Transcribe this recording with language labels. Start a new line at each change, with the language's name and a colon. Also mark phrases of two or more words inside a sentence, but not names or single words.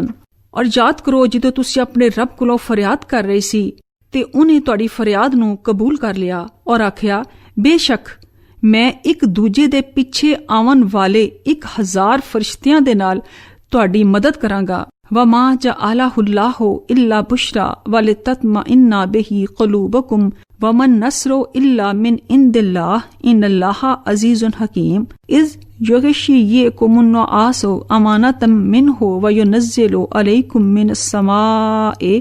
Punjabi: ਔਰ ਯਾਦ ਕਰੋ ਜਦੋਂ ਤੁਸੀਂ ਆਪਣੇ ਰੱਬ ਕੋਲੋਂ ਫਰਿਆਦ ਕਰ ਰਹੇ ਸੀ ਤੇ ਉਹਨੇ ਤੁਹਾਡੀ ਫਰਿਆਦ ਨੂੰ ਕਬੂਲ ਕਰ ਲਿਆ ਔਰ ਆਖਿਆ, ਬੇਸ਼ੱਕ ਮੈਂ ਇੱਕ ਦੂਜੇ ਦੇ ਪਿੱਛੇ ਆਉਣ ਵਾਲੇ 1000 ਫਰਿਸ਼ਤਿਆਂ ਦੇ ਨਾਲ ਤੁਹਾਡੀ ਮਦਦ ਕਰਾਂਗਾ।
Arabic: وَمَا جَعَلَهُ اللَّهُ إِلَّا بُشْرَى وَلِتَطْمَئِنَّ بِهِ قُلُوبُكُمْ وَمَا النَّصْرُ إِلَّا مِنْ عِنْدِ اللَّهِ إِنَّ اللَّهَ عَزِيزٌ حَكِيمٌ إِذْ يُغْشِيكُمُ النُّعَاسُ أَمَانَةً مِّنْهُ وَيُنَزِّلُ عَلَيْكُم مِّنَ السَّمَاءِ